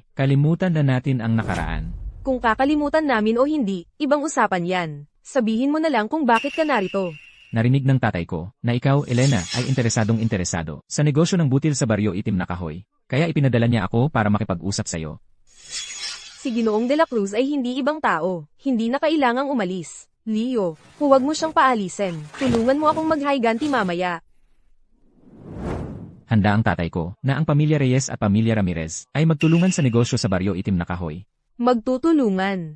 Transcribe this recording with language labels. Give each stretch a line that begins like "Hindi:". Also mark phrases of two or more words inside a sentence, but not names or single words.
Filipino: Kalimutan na natin ang nakaraan. Kung kakalimutan namin o hindi, ibang usapan yan. Sabihin mo na lang kung bakit ka narito. Narinig ng tatay ko na ikaw, Elena, ay interesado sa negosyo ng butil sa baryo Itim na Kahoy. Kaya ipinadala niya ako para makipag-usap sa'yo. Si Ginoong de la Cruz ay hindi ibang tao. Hindi na kailangang umalis. Leo, huwag mo siyang paalisin. Tulungan mo akong maghiganti mamaya. Handa ang tatay ko na ang pamilya Reyes at pamilya Ramirez ay magtulungan sa negosyo sa baryo Itim na Kahoy. Magtutulungan.